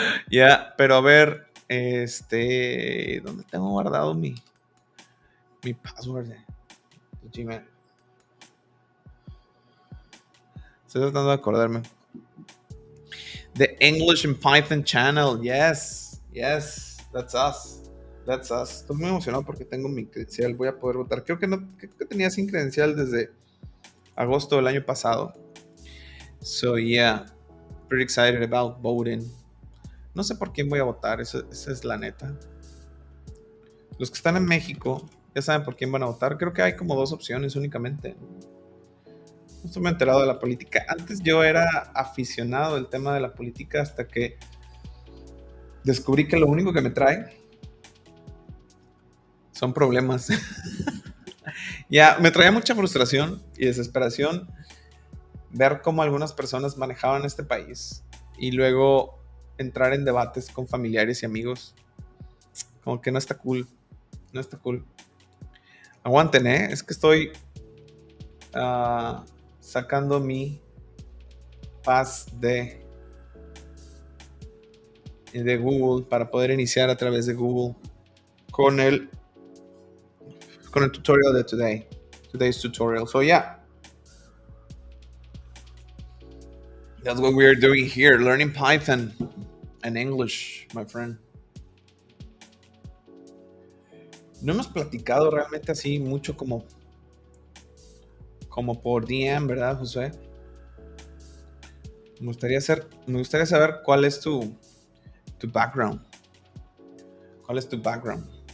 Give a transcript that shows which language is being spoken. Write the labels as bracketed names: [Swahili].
[Spanish] Ya, pero a ver, ¿dónde tengo guardado mi password de Gmail? Estoy tratando de acordarme. [English] The English and Python channel, yes, that's us. [Spanish] Estoy muy emocionado porque tengo mi credencial, voy a poder votar. Creo que tenía sin credencial desde agosto del año pasado. [English] So yeah, pretty excited about voting. [Spanish] No sé por quién voy a votar, esa es la neta. Los que están en México ya saben por quién van a votar. Creo que hay como 2 opciones únicamente. No estoy muy enterado de la política. Antes yo era aficionado al tema de la política hasta que descubrí que lo único que me trae son problemas. Ya, me traía mucha frustración y desesperación ver cómo algunas personas manejaban este país y luego entrar en debates con familiares y amigos. Como que no está cool. Aguanten, es que estoy sacando mi pass de Google para poder iniciar a través de Google con el tutorial de [English] today's tutorial. So yeah, that's what we're doing here, learning Python and English, my friend. [Spanish] No hemos platicado realmente así mucho como por DM, ¿verdad, José? Me gustaría saber cuál es tu background. ¿Cuál es tu background?